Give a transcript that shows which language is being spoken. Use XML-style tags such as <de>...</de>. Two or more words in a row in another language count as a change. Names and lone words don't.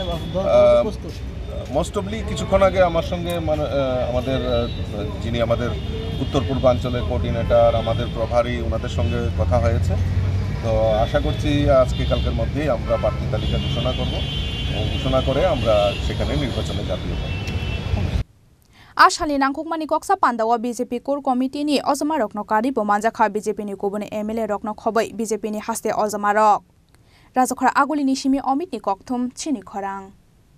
<bn>মোস্ট অফলি কিছুক্ষণ আগে আমার সঙ্গে আমাদের যিনি আমাদের উত্তর পূর্বাঞ্চলের কোঅর্ডিনেটর, আমাদের প্রভারী, ওনাদের সঙ্গে কথা হয়েছে। তো আশা করছি আজকে কালকের মধ্যেই আমরা প্রার্থী তালিকা ঘোষণা করব এবং ঘোষণা করে আমরা সেখানে নির্বাচনে ঝাঁপিয়ে পড়ব।</bn> <trp>आसानि नांगुकमानि कक्सा पान्दावा बीजेपी कोर कमिटिनि अजमा रक्न कारिबो मानजाखा बीजेपीनि गुबुन एमएलए रक्न खबै बीजेपीनि हास्ते अजमारक राजखरा आगुलिनि सिमी अमितनि कक्थुम छिनि खरां।</trp>